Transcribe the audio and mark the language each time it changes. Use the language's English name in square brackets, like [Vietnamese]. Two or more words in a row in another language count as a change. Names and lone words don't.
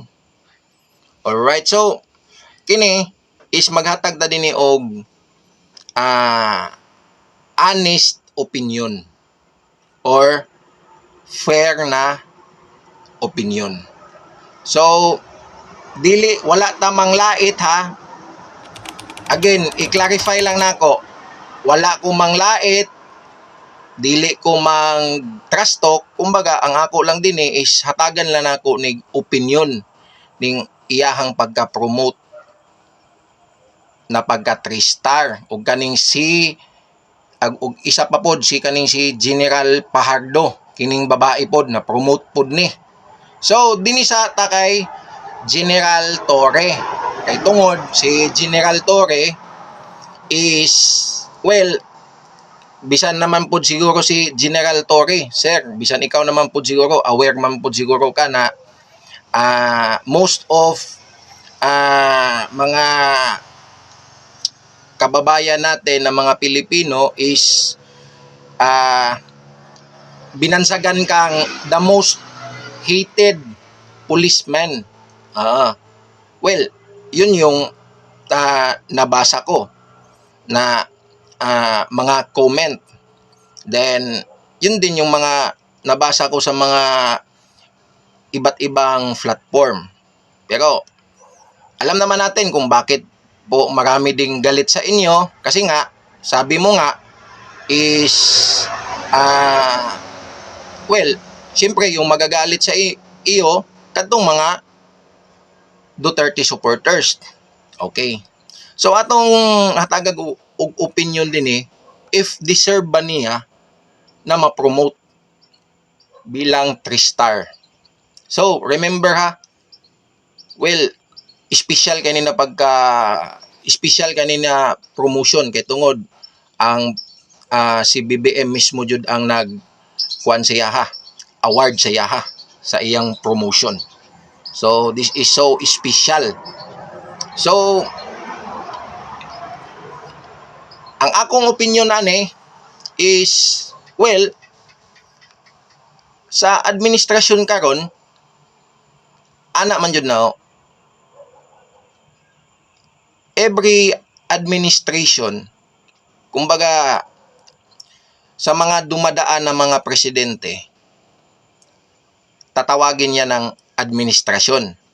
[Cebuano] Alright, so kini is maghatag ta dinhi og [English] honest opinion [Cebuano] or [English] fair na opinion. [Cebuano] So, wala tamang lait ha. Again, i-clarify lang nako. Wala ko mang lait, dili ko mang trash talk. Kumbaga, ang ako lang din is hatagan lang nako ning opinion ning iyahang pagka-promote na pagka 3-star ug kaning ug isa pa pod si General Pajardo, kining babae pod na promote pod ni. So dinhi sa ta kay General Torre. Kay tungod si General Torre is bisan naman pod siguro si General Torre, sir, bisan ikaw naman pod siguro aware man pod siguro ka na [English] most of [Filipino] mga kababayan natin na mga Pilipino is binansagan kang [English] the most hated policeman. [Filipino] Yun yung nabasa ko na mga comment. Then, yun din yung mga nabasa ko sa mga iba't ibang platform. Pero, alam naman natin kung bakit po marami ding galit sa inyo. Kasi nga, sabi mo nga, is, siyempre yung magagalit sa iyo, katong mga Duterte supporters. [English] Okay. So, [Cebuano] atong hatagag og opinion din if deserve ba niya na ma-promote bilang 3-star. So, remember ha, special kanina promotion kay tungod ang si BBM mismo jud ang nagkuan sa yaha, award sa yaha sa iyang promotion. [English] So this is so special. [Cebuano] So ang akong opinion is sa administrasyon karon ana man jud na [English] every administration, [Filipino] kumbaga sa mga dumadaan na mga presidente, tatawagin niya ng administrasyon.